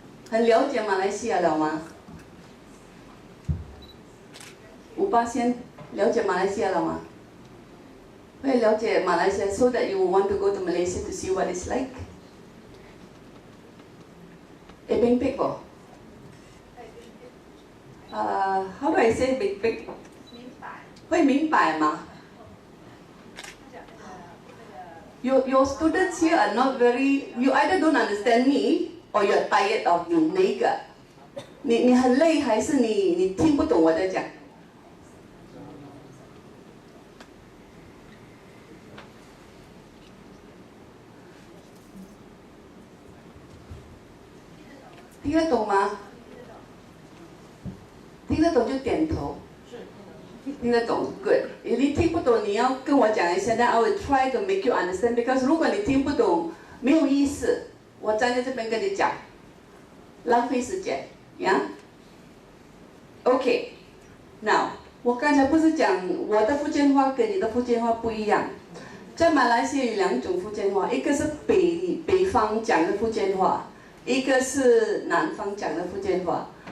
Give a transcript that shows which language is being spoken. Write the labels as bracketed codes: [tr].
[zh] 很了解马来西亚了吗？5%了解马来西亚了吗？会了解马来西亚 [en] so that you want to go to Malaysia to see what it's like? [zh] 冰壁喎？ [en] How do I say 冰壁？ [zh] 会明白吗？ [en] Your students here are not very. You either don't understand me or you're tired of me. [zh] 哪一个？你很累还是你听不懂我在讲？听得懂吗？听得懂就点头。听得懂 ， [en] good。 [zh] 你听不懂，你要跟我讲一下 ， [en] then I will try to make you understand. Because [zh] 如果你听不懂，没有意思。我站在这边跟你讲，浪费时间，呀。 OK， now 我刚才不是讲我的福建话跟你的福建话不一样，在马来西亚有2种福建话，一个是北方讲的福建话，一个是南方讲的福建话。